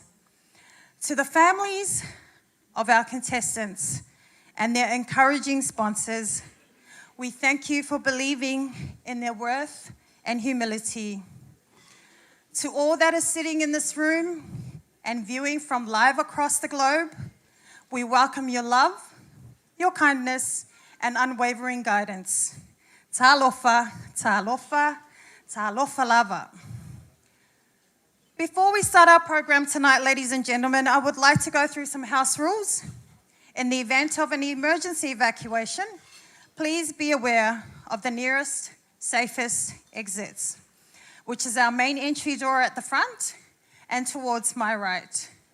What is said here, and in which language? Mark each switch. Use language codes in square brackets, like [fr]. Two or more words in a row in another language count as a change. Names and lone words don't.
[en] To the families of our contestants and their encouraging sponsors, we thank you for believing in their worth and humility. To all that are sitting in this room and viewing from live across the globe, we welcome your love, your kindness, and unwavering guidance. [sm] Talofa, talofa, talofa lava. [en] Before we start our program tonight, ladies and gentlemen, I would like to go through some house rules. In the event of an emergency evacuation, please be aware of the nearest, safest exits, which is our main entry door at the front and towards my right.